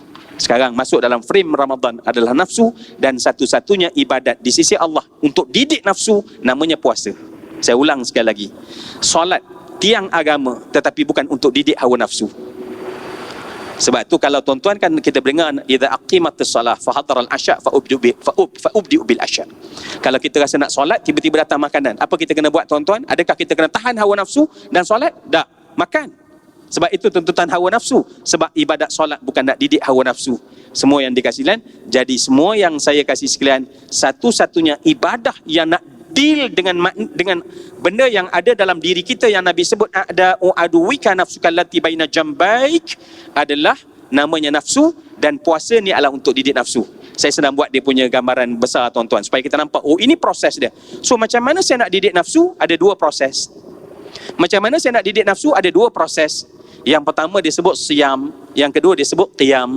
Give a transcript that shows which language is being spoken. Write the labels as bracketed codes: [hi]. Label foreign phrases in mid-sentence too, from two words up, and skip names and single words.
[ms] Sekarang masuk dalam frame Ramadan adalah nafsu, dan satu-satunya ibadat di sisi Allah untuk didik nafsu namanya puasa. Saya ulang sekali lagi, solat tiang agama, tetapi bukan untuk didik hawa nafsu. Sebab tu kalau tuan-tuan kan kita dengar, [ar] إذا أقيمت الصلاة فحضر العشاء فابدؤوا بالعشاء. [ms] Kalau kita rasa nak solat, tiba-tiba datang makanan, apa kita kena buat tuan-tuan? Adakah kita kena tahan hawa nafsu dan solat? Tak, makan. Sebab itu tuntutan hawa nafsu. Sebab ibadat solat bukan nak didik hawa nafsu. Semua yang dikasih sekalian, jadi semua yang saya kasih sekalian, satu-satunya ibadah yang nak deal dengan benda yang ada dalam diri kita yang Nabi sebut [ar] أعدى عدوك نفسك التي بين جنبيك, [ms] adalah namanya nafsu. Dan puasa ni adalah untuk didik nafsu. Saya sedang buat dia punya gambaran besar tuan-tuan, supaya kita nampak, oh ini proses dia. So macam mana saya nak didik nafsu? Ada dua proses. Macam mana saya nak didik nafsu? Ada dua proses. Yang pertama disebut siam, yang kedua disebut qiyam.